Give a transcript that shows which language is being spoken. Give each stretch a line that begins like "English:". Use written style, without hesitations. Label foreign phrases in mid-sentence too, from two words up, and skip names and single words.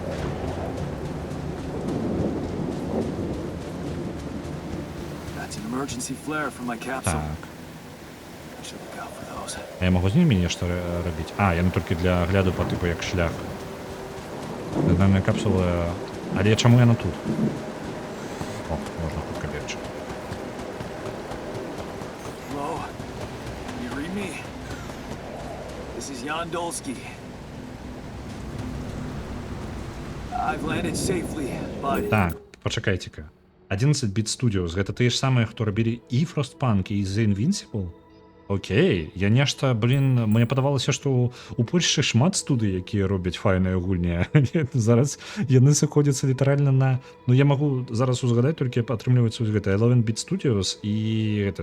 Belarusian: Так. А я магу з німі нешта рабіць? Яны толькі для агляду па тыпу як шлях. Наверное, капсула... Але чаму яна тут? О, можна хутка бегчы. Jan Dolsky.
English: I've landed safely, but...
Belarusian: Так, пачакайце-ка. 11-bit Studios, гэта тыя ж самыя, хто рабілі і Frostpunk, і The Invincible? Окей, я нешта, мне падавалася, што у Польшчы шмат студый, якія робяць файныя гульні. Зараз яны сыходзяцца літаральна на... Ну, я магу зараз узгадаць, толькі атрымліваюцца гэта 11-bit Studios і гэта...